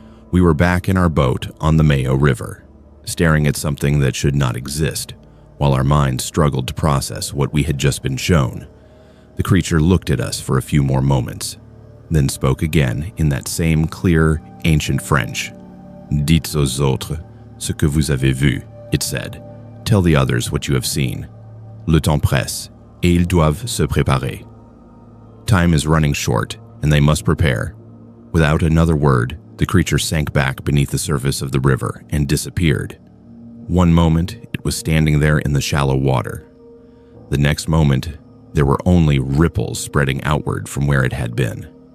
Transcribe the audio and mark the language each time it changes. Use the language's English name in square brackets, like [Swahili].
[English] We were back in our boat on the Mayo River, staring at something that should not exist, while our minds struggled to process what we had just been shown. The The creature looked at us for a few more moments, then spoke again in that same clear, ancient French. [French] Dites aux autres ce que vous avez vu, [English] it said. Tell the others what you have seen. [French] Le temps presse, et ils doivent se préparer. [English] Time is running short, and they must prepare. Without another word, the creature sank back beneath the surface of the river and disappeared. One moment, it was standing there in the shallow water. The next moment, there were only ripples spreading outward from where it had been.